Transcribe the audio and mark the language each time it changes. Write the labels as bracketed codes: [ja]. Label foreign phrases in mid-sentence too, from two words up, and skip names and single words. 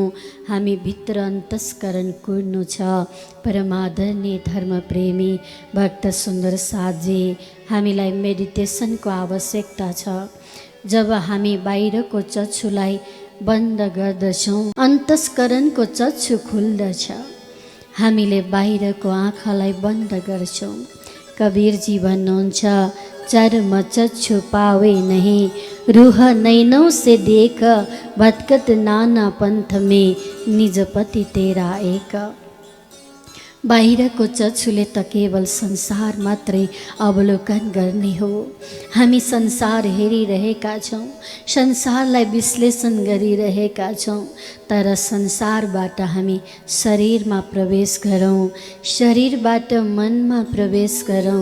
[ne] हामी भित्र अन्तस्करण कुर्नु छ। परमादरणीय धर्मप्रेमी भक्त सुन्दर साथजी, हामीलाई मेडिटेसनको आवश्यकता छ। जब हामी बाहिरको चक्षुलाई बन्द गर्दछौँ, अन्तस्करणको चक्षु खुल्दछ। हामीले बाहिरको आँखालाई बन्द गर्छौँ। कबीरजी भन्नुहुन्छ, [hi] चर्म चक्षु पावे नहीं, रूह नैनों से देख, भटकत नाना पंथ में, निज पति तेरा एक। [ne] बाहिरको चक्षुले त केवल संसार मात्रै अवलोकन गर्ने हो। हामी संसार हेरिरहेका छौँ, संसारलाई विश्लेषण गरिरहेका छौँ। तर संसारबाट हामी शरीरमा प्रवेश गरौँ, शरीरबाट मनमा प्रवेश गरौँ।